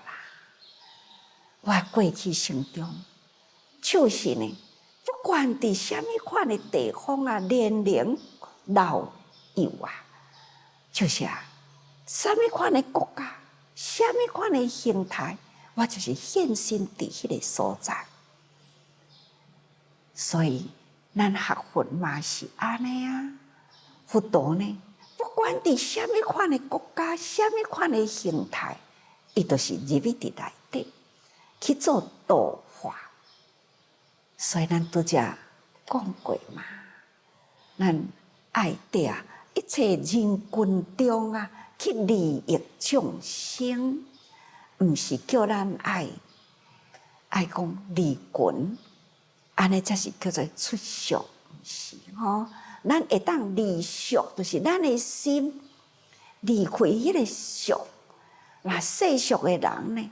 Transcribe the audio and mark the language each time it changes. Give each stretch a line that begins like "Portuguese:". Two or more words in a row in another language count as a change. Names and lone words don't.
Min Nan Chinese: 我过去生中，就是呢，不管伫什么款的地方啊，年龄老幼啊，就是什么款的国家，什么款的形态，我就是现身伫迄个所在。所以，咱学佛嘛是安尼啊。佛陀呢，不管伫什么款的国家，什么款的形态，伊都是入去伫内底。去做度化，所以咱拄则讲过嘛，咱爱伫一切人群中啊，去利益众生，毋是叫咱爱讲利群，安尼才是叫做出俗，毋是吼。咱会当利俗，就是咱的心离开迄个俗，那世俗的人呢？